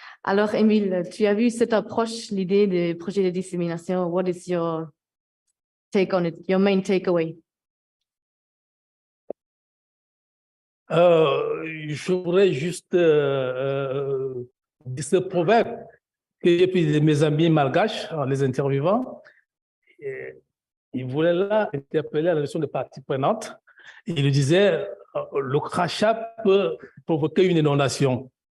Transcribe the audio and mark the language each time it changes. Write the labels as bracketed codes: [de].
[fr] Alors, Émile, tu as vu cette approche, l'idée des projets de dissémination. [en] What is your take on it, your main takeaway? [fr] Je voudrais juste dire ce proverbe que j'ai pris de mes amis malgaches en les interviewant. Ils voulaient là interpeller la notion de partie prenante. Ils lui disaient le crachat peut provoquer une inondation.